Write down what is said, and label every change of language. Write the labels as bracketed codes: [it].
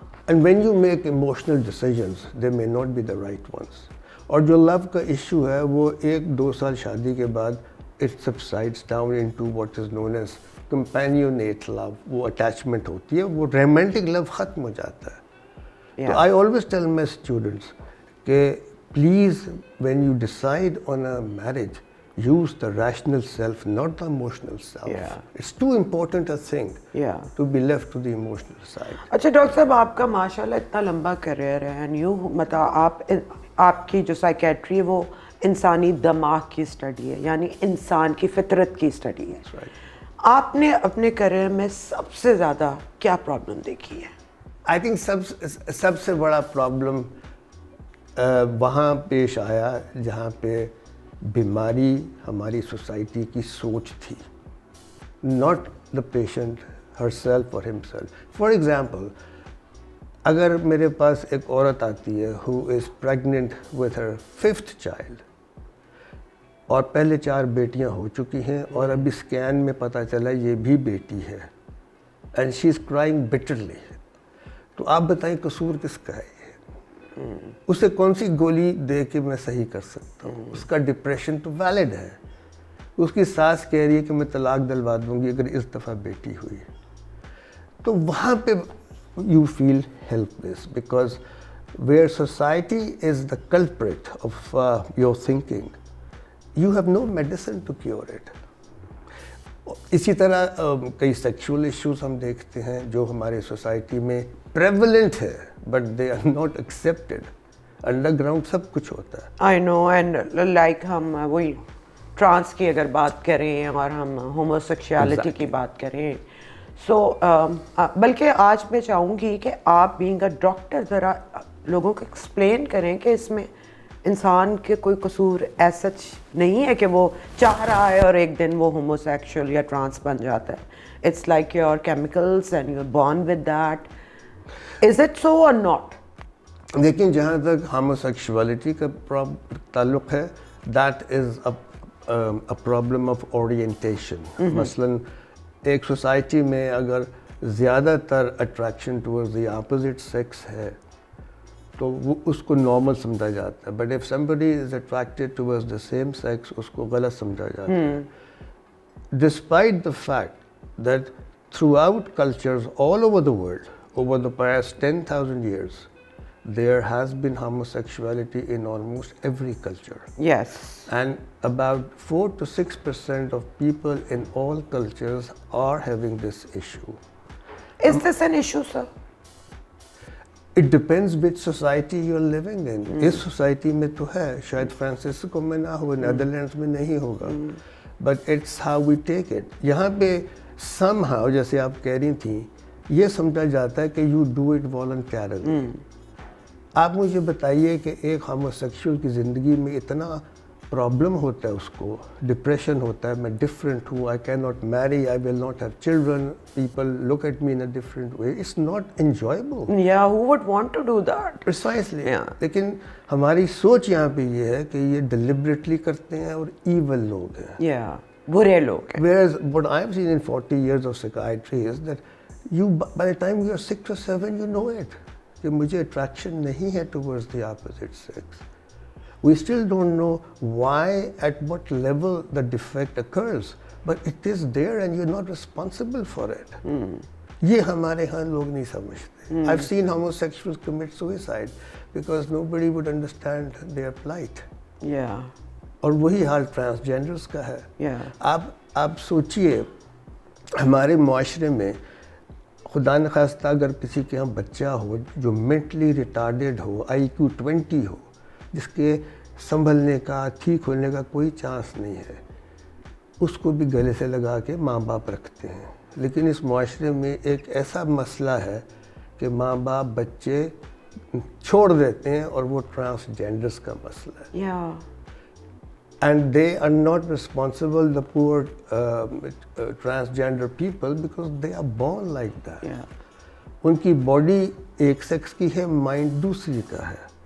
[en] And when you make emotional decisions, they may not be the right ones. [ur] اور جو لو کا issue ہے وہ 1-2 سال شادی کے بعد [en] it subsides down into what is known as companionate love. [ur] وہ اٹیچمنٹ ہوتی ہے, وہ romantic love ختم ہو جاتا ہے. [en] تو I always tell my students کہ please when you decide on a marriage, use the rational self, not the emotional self. Yeah. It's too important a thing to be left to the emotional side. [ur] اچھا doctor صاحب, آپ کا ماشاء اللہ اتنا لمبا career ہے, and you مطلب آپ کی جو سائیکیٹری ہے وہ انسانی دماغ کی اسٹڈی ہے, یعنی انسان کی فطرت کی اسٹڈی ہے. آپ نے اپنے کریئر میں سب سے زیادہ کیا پرابلم دیکھی ہے؟ آئی تھنک سب سے بڑا پرابلم وہاں پیش آیا جہاں پہ بیماری ہماری سوسائٹی کی سوچ تھی, [en] Not the patient herself اور himself. For example, [ur] اگر میرے پاس ایک عورت آتی ہے [en] who is pregnant with her 5th child, [ur] اور پہلے 4 بیٹیاں ہو چکی ہیں, اور ابھی اسکین میں پتہ چلا یہ بھی بیٹی ہے, [en] and she is crying bitterly, [ur] تو آپ بتائیں قصور کس کا ہے یہ؟ اسے کون سی گولی دے کے میں صحیح کر سکتا ہوں؟ اس کا ڈپریشن تو ویلڈ ہے. اس کی ساس کہہ رہی ہے کہ میں طلاق دلوا دوں گی اگر اس دفعہ بیٹی ہوئی. تو وہاں پہ [en] You feel helpless because where society is the culprit of your thinking you have no medicine to cure it. [ur] اسی طرح کئی سیکشول ایشوز ہم دیکھتے ہیں جو ہمارے سوسائٹی میں پریولنٹ ہے [en] But they are not accepted. [ur] Under ground سب کچھ ہوتا ہے. [en] I know and like [ur] ہم وہی ٹرانس کی اگر بات کریں اور ہم ہومو سیکشوالٹی کی بات کریں سو بلکہ آج میں چاہوں گی کہ آپ [en] being a doctor [ur] ذرا لوگوں کو ایکسپلین کریں کہ اس میں انسان کے کوئی قصور ایسا نہیں ہے کہ وہ چاہ رہا ہے اور ایک دن وہ ہومو سیکشول یا ٹرانس بن جاتا ہے. [en] It's like your chemicals and you are born with that. Is it so or not? [ur] لیکن جہاں تک ہومو سیکشوالٹی کا تعلق ہے [en] That is a problem of orientation. [ur] مثلاً ایک سوسائٹی میں اگر زیادہ تر attraction towards the opposite sex ہے تو وہ اس کو نارمل سمجھا جاتا ہے. [en] but if somebody is attracted towards the same sex [ur] اس کو غلط سمجھا جاتا ہے. [en] Despite the fact that throughout cultures all over the world, over the past 10,000 years, there has been homosexuality in almost every culture. Yes. And about 4 to 6% of people in all cultures are having this issue. Is this an issue, sir? It depends which society you're living in. [ur] اس society میں تو ہے, شاید Francisco میں نہ ہو, Netherlands میں نہیں ہوگا. [en] But it's how we take it. [ur] یہاں پہ somehow جیسے آپ کہہ رہی تھیں یہ سمجھا جاتا ہے کہ [en] you do it voluntarily. [ur] آپ مجھے بتائیے کہ ایک ہوموسیکشول کی زندگی میں اتنا پرابلم ہوتا ہے, اس کو ڈپریشن ہوتا ہے, میں ڈفرینٹ ہوں, [en] I can not marry, I will not have children, people look at me in a different way, it's not enjoyable. Yeah, who would want to do that? Precisely. Yeah. [ur] لیکن ہماری سوچ یہاں پہ یہ ہے کہ یہ ڈیلیبریٹلی کرتے ہیں اور ایول لوگ ہیں. Yeah, برے لوگ ہیں. [en] Whereas what I have seen in 40 years of psychiatry is that you, by the time you are 6 or 7, you know it. [ur] کہ مجھے اٹریکشن نہیں ہے [en] Towards the opposite sex. We still don't know why at what level the defect occurs but it is there and you are not responsible for it. [ur] یہ ہمارے ہاں لوگ نہیں سمجھتے. [en] I have seen homosexuals commit suicide because nobody would understand their plight. [ur] اور وہی حال transgenders کا ہے. آپ سوچئے ہمارے معاشرے میں خدا نخواستہ اگر کسی کے یہاں بچہ ہو جو مینٹلی ریٹارڈیڈ ہو, IQ 20 ہو, جس کے سنبھلنے کا ٹھیک ہونے کا کوئی چانس نہیں ہے, اس کو بھی گلے سے لگا کے ماں باپ رکھتے ہیں. لیکن اس معاشرے میں ایک ایسا مسئلہ ہے کہ ماں باپ بچے چھوڑ دیتے ہیں اور وہ ٹرانسجینڈرز کا مسئلہ ہے. [en] And they are not responsible, the poor transgender people, because they are born like that. [ur] ان کی باڈی ایک سیکس کی ہے, مائنڈ دوسری کا ہے.